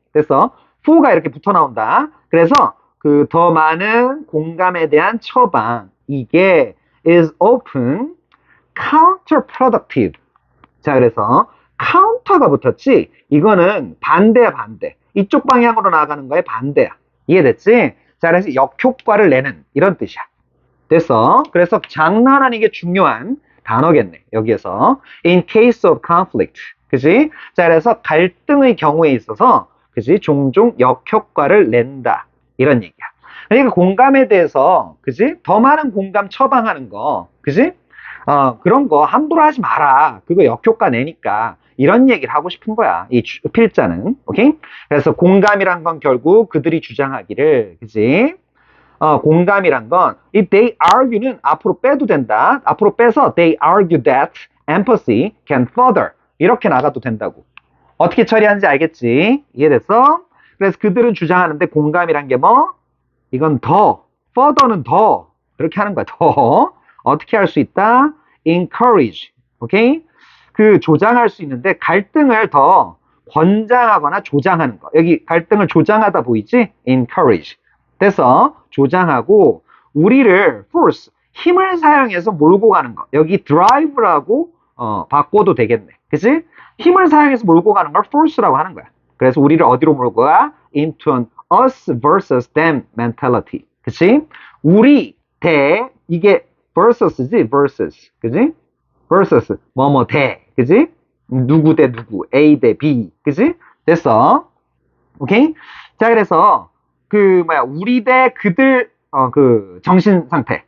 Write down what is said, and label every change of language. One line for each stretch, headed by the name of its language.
Korean: 그래서 for가 이렇게 붙어 나온다. 그래서 그 더 많은 공감에 대한 처방, 이게
English: is often counterproductive.
Korean: 자, 그래서 카운터가 붙었지? 이거는 반대야, 반대. 이쪽 방향으로 나아가는 거에 반대야. 이해됐지? 자, 그래서 역효과를 내는 이런 뜻이야. 됐어? 그래서 장난 아니게 중요한 단어겠네. 여기에서
English: in case of conflict.
Korean: 그지? 자, 그래서 갈등의 경우에 있어서 그지? 종종 역효과를 낸다. 이런 얘기야. 그러니까 공감에 대해서 그지? 더 많은 공감 처방하는 거. 그지? 그런 거 함부로 하지 마라. 그거 역효과 내니까. 이런 얘기를 하고 싶은 거야. 이 필자는. 오케이? 그래서 공감이란 건 결국 그들이 주장하기를, 그지? 공감이란 건,
English: if they argue
Korean: 는 앞으로 빼도 된다. 앞으로 빼서
English: they argue that empathy can further.
Korean: 이렇게 나가도 된다고. 어떻게 처리하는지 알겠지? 이해됐어? 그래서 그들은 주장하는데 공감이란 게 이건 더, further는 더. 이렇게 하는 거야. 더. 어떻게 할 수 있다? encourage. 오케이? 그 조장할 수 있는데 갈등을 더 권장하거나 조장하는 거. 여기 갈등을 조장하다 보이지?
English: encourage.
Korean: 그래서 조장하고 우리를 force, 힘을 사용해서 몰고 가는 거. 여기 drive라고 바꿔도 되겠네. 그치? 힘을 사용해서 몰고 가는 걸 force라고 하는 거야. 그래서 우리를 어디로 몰고 가?
English: into an us versus them mentality.
Korean: 그치? 우리 대 이게 versus지, versus. 그지? versus, 대. 그지? 누구 대 누구, A 대 B. 그지? 됐어. 오케이? 자, 그래서, 우리 대 그들, 정신 상태.